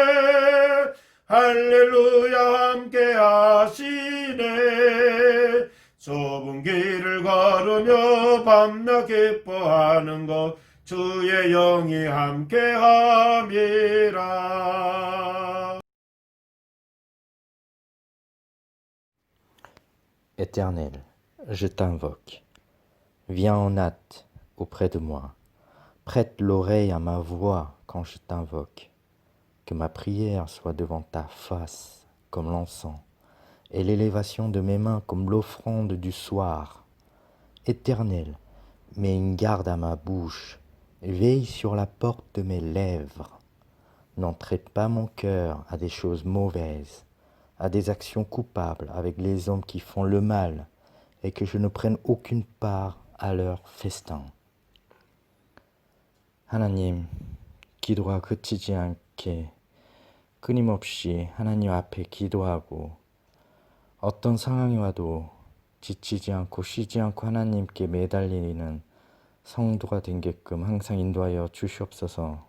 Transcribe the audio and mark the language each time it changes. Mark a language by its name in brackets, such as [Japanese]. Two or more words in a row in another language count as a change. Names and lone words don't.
[Korean] 할렐루야 함께 하시네. 좁은 길을 걸으며 밤낮 기뻐하는 것 주의 영이 함께함이라. [French] Éternel, je t'invoque. Viens en hâte auprès de moi. Prête l'oreille à ma voix quand je t'invoque. Que ma prière soit devant ta face comme l'encens, et l'élévation de mes mains comme l'offrande du soir. Éternel, mets une garde à ma bouche, veille sur la porte de mes lèvres. N'entraide pas mon cœur à des choses mauvaises, à des actions coupables avec les hommes qui font le mal, et que je ne prenne aucune part à leur festin. [Korean] 하나님, 기도가 그치지 않게 끊임없이 하나님 앞에 기도하고 어떤 상황이 와도 지치지 않고 쉬지 않고 하나님께 매달리는 성도가 되게끔 항상 인도하여 주시옵소서.